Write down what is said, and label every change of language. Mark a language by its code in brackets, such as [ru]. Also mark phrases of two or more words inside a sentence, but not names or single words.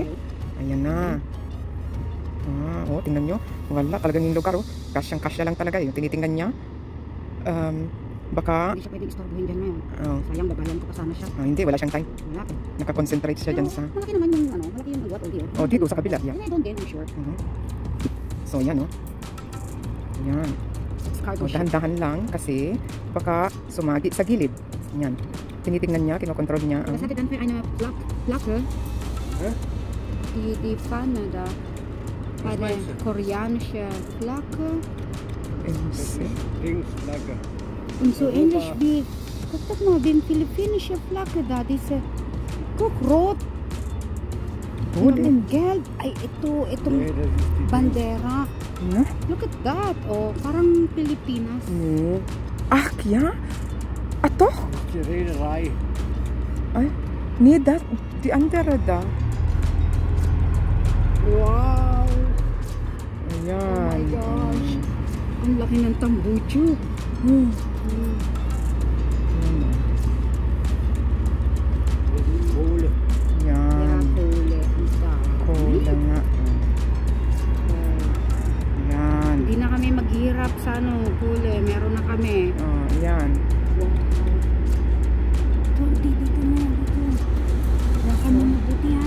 [tl] Ayan na. Oh, tingnan nyo. Wala, talagang yung lugar, oh. Kasyang-kasya lang talaga, yung tinitingnan niya. Baka... Hindi siya pwedeng istorbohin dyan ngayon. Oh. Sayang, babayan ko pa sana siya. Hindi, wala siyang time. Wala. Nakakonsentrate siya dyan sa... Malaki naman yung, ano, malaki yung agwat, oldie. Oh, dito sa kabila. Yeah. [en] And I don't get, I'm sure. [tl] So, yan, oh. Yan. [en] It's cargo Oh, ship. [tl] dahan-dahan lang kasi baka sumagi sa gilid. Yan. Tinitingnan niya, kinokontrol niya. [de] Das hatte dann für eine Flagge, Hä? die Fahne da, bei der meinst du? koreanischen Flagge Links, Flagge. und so Europa. ähnlich wie, guck doch mal, die philippinische Flagge da, diese, guck, rot, Oh, und gelb, [tl] ay, itong [de] Nee, das ist die [tl] bandera, [de] Na? [en] look at that, [tl] oh, parang Pilipinas. [de] Nee. Ach, ja? Ah, doch? Das ist die Reederei. Ay, nee, das, die andere da. [tl] Wow, Ayan. [en] oh my gosh, [tl] ang laki ng tambucho. Hmm. [de] Das ist Kohle. [tl] Yan. Huli, ang dami. Kola nga. Yan. Hindi na kami maghirap sa ano, huli. Meron na kami. Oh, yan. Wow. Ito, dito na. Dito. Baka mo mabuti ha.